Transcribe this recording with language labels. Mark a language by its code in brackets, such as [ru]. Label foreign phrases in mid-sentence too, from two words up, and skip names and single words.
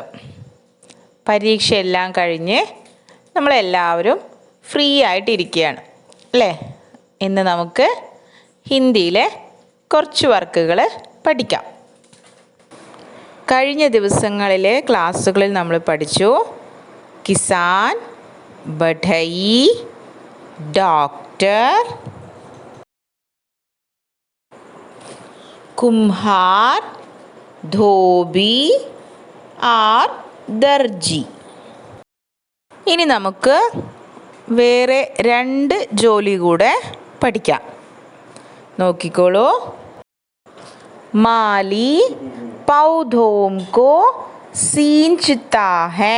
[ml] പരീക്ഷയെല്ലാം കഴിഞ്ഞ് നമ്മളെല്ലാവരും ഫ്രീ ആയിട്ടിരിക്കുകയാണ് അല്ലേ? ഇന്ന് നമുക്ക് ഹിന്ദിയിലെ കുറച്ച് വർക്കുകൾ പഠിക്കാം. കഴിഞ്ഞ ദിവസങ്ങളിലെ ക്ലാസ്സുകളിൽ നമ്മൾ പഠിച്ചു കിസാൻ, [hi] बढ़ई, डॉक्टर, कुम्हार, धोबी और दर्जी. [ml] ഇനി നമുക്ക് വേറെ രണ്ട് ജോലി കൂടെ പഠിക്കാം. [hi] നോക്കിക്കോളൂ. माली पौधों को सींचता है.